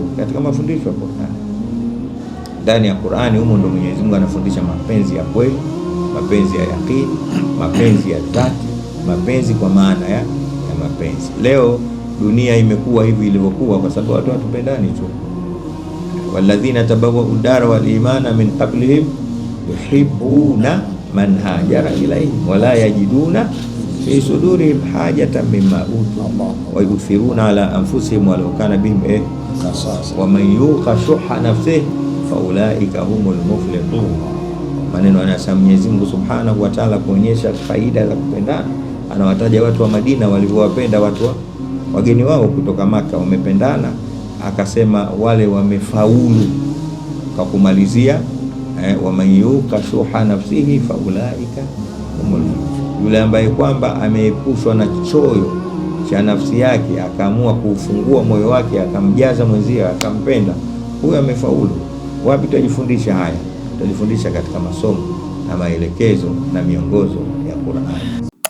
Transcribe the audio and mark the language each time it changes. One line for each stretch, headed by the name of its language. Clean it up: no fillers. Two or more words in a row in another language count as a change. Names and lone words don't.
Swahili: Katika mafundisho ya Qur'an. Ndani ya Qur'ani humo ndo Mwenyezi Mungu anafundisha mapenzi ya kweli, mapenzi ya yaqini, mapenzi ya dhati, mapenzi kwa maana ya mapenzi. Leo dunia imekuwa hivi ilivyokuwa kwa sababu watu watupendani tu.
Arabic: والذين تبوءوا الدار والإيمان من قبلهم يحبون من هاجر إليهم ولا يجدون في صدورهم حاجة مما أوتوا ويؤثرون على أنفسهم ولو كان بهم ومن يوق شح نفسه فأولئك هم المفلحون.
Swahili: Maneno anasema Mwenyezi Mungu
Arabic: سبحانه وتعالى
Swahili: kuonyesha faida za kupendana. Anawataja watu wa Madina walivyowapenda watu wageni wao kutoka Maka, wamependana. Akasema wale wamefaulu, kwa kumalizia
Arabic: ومن يوق شح نفسه فأولئك هم,
Swahili: yule ambaye kwamba ameepushwa na choyo cha nafsi yake, akaamua kufungua moyo wake akamjaza mwenzie akampenda, huyo amefaulu. Wapi tutajifundisha haya? Tutajifundisha katika masomo na maelekezo na miongozo ya Qur'an.